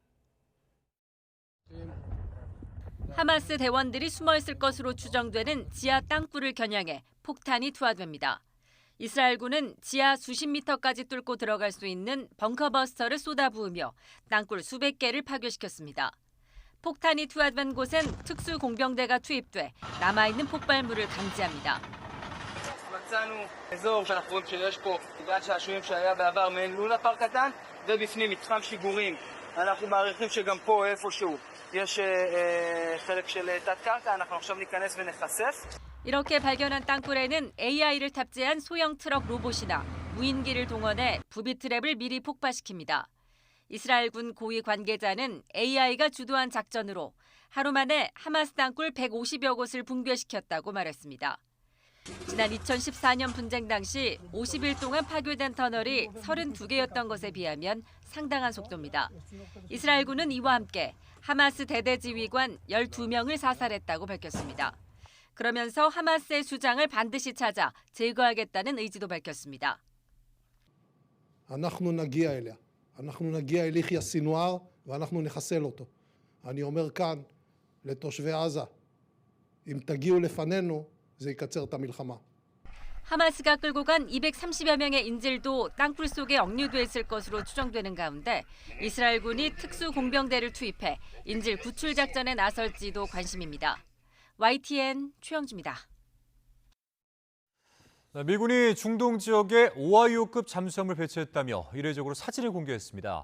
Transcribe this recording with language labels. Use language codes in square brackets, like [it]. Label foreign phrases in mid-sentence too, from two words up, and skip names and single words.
[ko] 하마스 대원들이 숨어있을 것으로 추정되는 지하 땅굴을 겨냥해 폭탄이 투하됩니다. 이스라엘군은 지하 수십 미터까지 뚫고 들어갈 수 있는 벙커버스터를 쏟아부으며 땅굴 수백 개를 파괴시켰습니다. 폭탄이 투하된 곳엔 특수공병대가 투입돼 남아있는 폭발물을 감지합니다. [he] מצאנו אזור שאנחנו רואים שיש פה גן שעשועים שהיה בעבר מעין לונה פארק קטן ובפנים מתחם שיגורים. אנחנו מעריכים שגם פה איפשהו יש חלק של תת-קרקע, אנחנו עכשיו ניכנס ונחשף. [ko] 이렇게 발견한 땅굴에는 AI를 탑재한 소형 트럭 로봇이나 무인기를 동원해 부비 트랩을 미리 폭파시킵니다. 이스라엘군 고위 관계자는 AI가 주도한 작전으로 하루 만에 하마스 땅굴 150여 곳을 붕괴시켰다고 말했습니다. 지난 2014년 분쟁 당시 50일 동안 파괴된 터널이 32개였던 것에 비하면 상당한 속도입니다. 이스라엘군은 이와 함께 하마스 대대지휘관 12명을 사살했다고 밝혔습니다. 그러면서 하마스의 수장을 반드시 찾아 제거하겠다는 의지도 밝혔습니다. [he] אנחנו נגיע אליה. אנחנו נגיע אל יחיא סינואר ואנחנו נחסל אותו. אני אומר כאן לתושבי עזה, אם תגיעו לפנינו זה יקצר את המלחמה. [ko] 하마스가 끌고 간 230여 명의 인질도 땅굴 속에 억류돼 있을 것으로 추정되는 가운데 이스라엘군이 특수공병대를 투입해 인질 구출 작전에 나설지도 관심입니다. YTN 최영주입니다. 미군이 중동 지역에 오하이오급 잠수함을 배치했다며 이례적으로 사진을 공개했습니다.